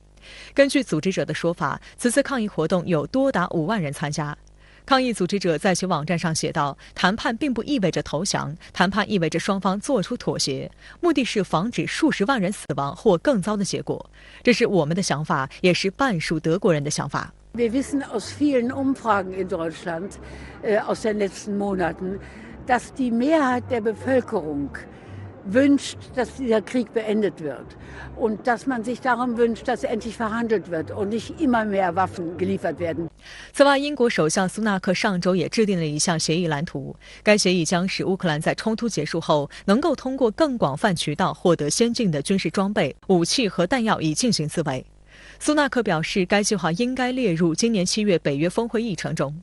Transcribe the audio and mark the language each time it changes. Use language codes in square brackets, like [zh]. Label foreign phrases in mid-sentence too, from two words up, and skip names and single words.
[zh] 根据组织者的说法，此次抗议活动有多达5万人参加。抗议组织者在其网站上写道，谈判并不意味着投降，谈判意味着双方做出妥协，目的是防止数十万人死亡或更糟的结果。这是我们的想法，也是半数德国人的想法。 [de] Wir wissen aus vielen Umfragen in Deutschland aus den letzten Monaten, dass die Mehrheit der Bevölkerung wünscht, dass dieser Krieg beendet wird und dass man sich darum wünscht, dass endlich verhandelt wird und nicht immer mehr Waffen geliefert werden. [zh] 此外，英国首相苏纳克上周也制定了一项协议蓝图，该协议将使乌克兰在冲突结束后能够通过更广泛渠道获得先进的军事装备、武器和弹药以进行自卫。苏纳克表示，该计划应该列入今年7月北约峰会议程中。